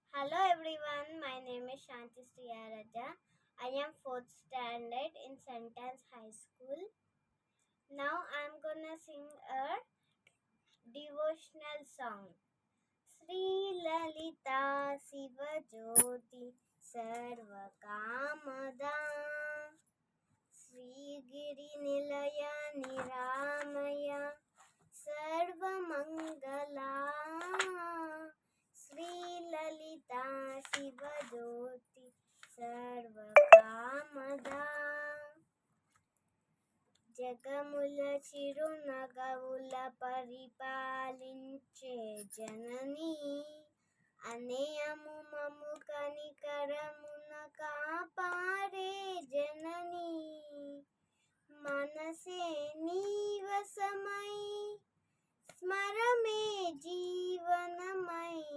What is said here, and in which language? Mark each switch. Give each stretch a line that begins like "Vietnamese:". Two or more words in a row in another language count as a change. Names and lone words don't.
English: Hello everyone, my name is Shanti Sriyaraja. I am 4th standard in Sentence High School. Now I am gonna sing a devotional song.
Telugu: శ్రీ లలిత శివ జ్యోతి సర్వ కామద శ్రీ గిరి నిలయ నిరామయ సర్వ మంగళ శ్రీ లలిత శివ జ్యోతి సర్వ కామద జగముల చిరునగవుల పరిపాలించే జనని అనేయము మము కనికరమున కాపాడే జనని మనసే నీవసమై స్మరమే జీవనమై